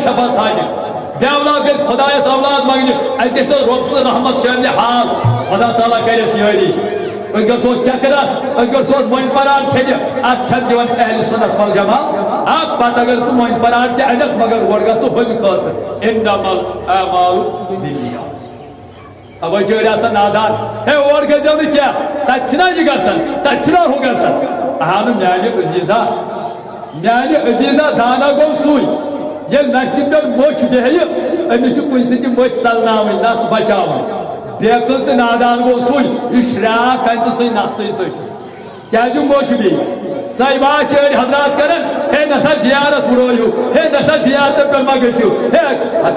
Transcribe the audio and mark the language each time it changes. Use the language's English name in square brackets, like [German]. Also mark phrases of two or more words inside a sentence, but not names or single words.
[Kashmiri] شفا ژھانڈنہِ بے اولاد گژھِ خۄدایس اولاد منگنہِ اتہِ گژھِ رۄب سٕنٛز رحمت شاملہِ حال خدا تعالیٰ کرٮ۪س یٲری أسۍ گژھو چکرس أسۍ گژھو مۄنۍ پران کھیٚنہِ اتھ چھنہٕ دِوان اہلِ سنت والجماعت اکھ پتہٕ اگر ژٕ مۄنۍ پران تہِ انکھ مگر اورٕ گژھ ژٕ ہُمہِ خٲطرٕ [Arabic] انما الاعمال بالنیات [Kashmiri] اوے چٲڑۍ آسان نادان ہے اور گژھو نہٕ کینٛہہ تتہِ چھُنا یہِ گژھان تتہِ چھُنا ہُہ گژھان اہنوٗ میانہِ عزیزا دانا گوٚو سُے ییٚلہِ نستہِ پٮ۪ٹھ موٚچھ بیٚہہِ أمِس چھُ کُنہِ سۭتۍ موٚچھ ژلناوٕنۍ نس بچاوٕنۍ بیقل تہٕ نادان گوٚو سُے یُس شراکھ کَرِ تہٕ سُے نستٕے سۭتۍ کیازِ موٚچھ بیٚیہِ سۄے بات چھِ أڑۍ حضرات کران ہے نسا زیارت وُڑٲیِو ہے نسا زیارتن پٮ۪ٹھ ما گٔژھِو ہے ہتا